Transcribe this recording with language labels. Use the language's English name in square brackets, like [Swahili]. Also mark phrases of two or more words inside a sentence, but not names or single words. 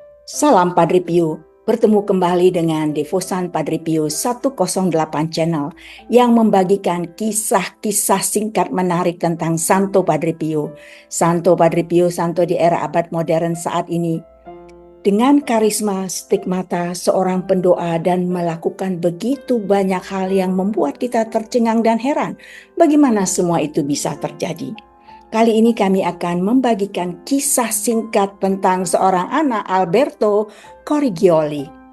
[Indonesian] Salam Padre Pio, bertemu kembali dengan Devosan Padre Pio 108 Channel yang membagikan kisah-kisah singkat menarik tentang Santo Padre Pio. Santo Padre Pio, santo di era abad modern saat ini. Dengan karisma stigmata seorang pendoa dan melakukan begitu banyak hal yang membuat kita tercengang dan heran bagaimana semua itu bisa terjadi. Kali ini kami akan membagikan kisah singkat tentang seorang anak, Alberto Correggioli.